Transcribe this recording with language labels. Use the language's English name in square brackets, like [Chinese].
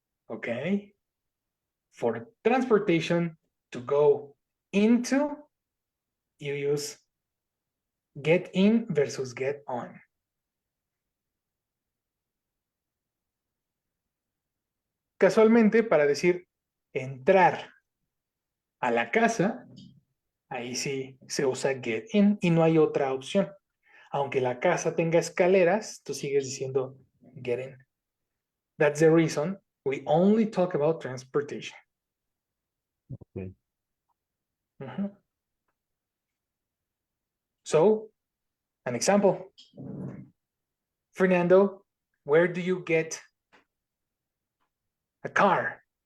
[English] Okay? For transportation to go into, you use get in versus get on. [Spanish] Casualmente, para decir entrar a la casa, ahí sí se usa [English] get in [Spanish] y no hay otra opción. Aunque la casa tenga escaleras, tú sigues diciendo [English] get in. That's the reason we only talk about transportation. Okay. Mhm. So, an example. Fernando, where do you get a car?